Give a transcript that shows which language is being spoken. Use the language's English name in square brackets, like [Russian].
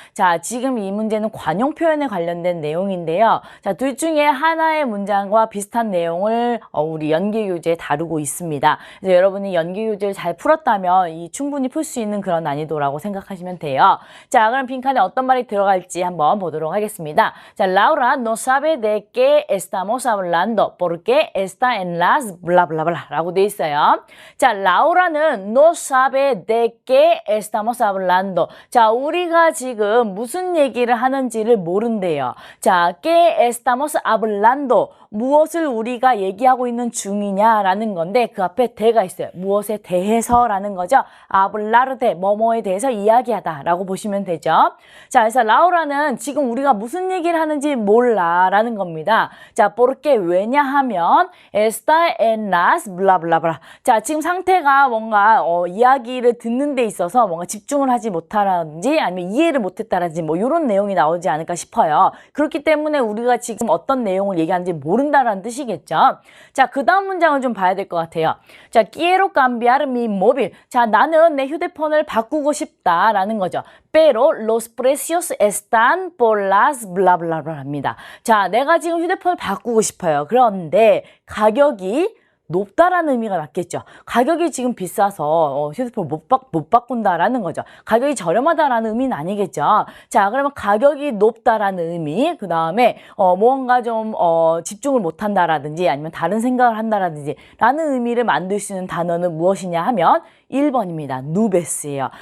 [Korean] 자, 지금 이 문제는 관용 표현에 관련된 내용인데요. 자, 둘 중에 하나의 문장과 비슷한 내용을 우리 연계교재에 다루고 있습니다. 그래서 여러분이 연계교재를 잘 풀었다면 충분히 풀 수 있는 그런 난이도라고 생각하시면 돼요. 자, 그럼 빈칸에 어떤 말이 들어갈지 한번 보도록 하겠습니다. [Spanish] 자, Laura no sabe de qué estamos hablando porque está en las bla bla bla [Korean] 라고 돼 있어요. [Spanish] 자, 라우라는 no sabe de qué estamos hablando. [Korean] 자, 우리가 지금 무슨 얘기를 하는지를 모른대요. [Spanish] 자, qué estamos hablando. [Korean] 무엇을 우리가 얘기하고 있는 중이냐라는 건데 그 앞에 대가 있어요. 무엇에 대해서라는 거죠. hablar de 뭐뭐에 대해서 이야기하다라고 보시면 되죠. 자, 그래서 라우라는 지금 우리가 무슨 얘기를 하는지 몰라라는 겁니다. [Spanish] 자, porque 왜냐하면 está en las bla bla bla. [Korean] 자, 지금 상태가 뭔가 이야기를 듣는 데 있어서 뭔가 집중을 하지 못하라든지 아니면 이해를 못했다라든지 뭐 이런 내용이 나오지 않을까 싶어요. 그렇기 때문에 우리가 지금 어떤 내용을 얘기하는지 모른다라는 뜻이겠죠. 자, 그 다음 문장을 좀 봐야 될 것 같아요. [Spanish] 자, quiero cambiar mi móvil. [Korean] 자, 나는 내 휴대폰을 바꾸고 싶다라는 거죠. [Spanish] Pero los precios están por las bla bla bla 합니다. [Korean] 자, 내가 지금 휴대폰을 바꾸고 싶어요. 그런데 가격이 높다라는 의미가 맞겠죠. 가격이 지금 비싸서 휴대폰을 못 바꾼다라는 거죠. 가격이 저렴하다라는 의미는 아니겠죠. 자, 그러면 가격이 높다라는 의미, 그 다음에 뭔가 좀 집중을 못한다라든지 아니면 다른 생각을 한다라든지 라는 의미를 만들 수 있는 단어는 무엇이냐 하면 1번입니다. 누베스예요.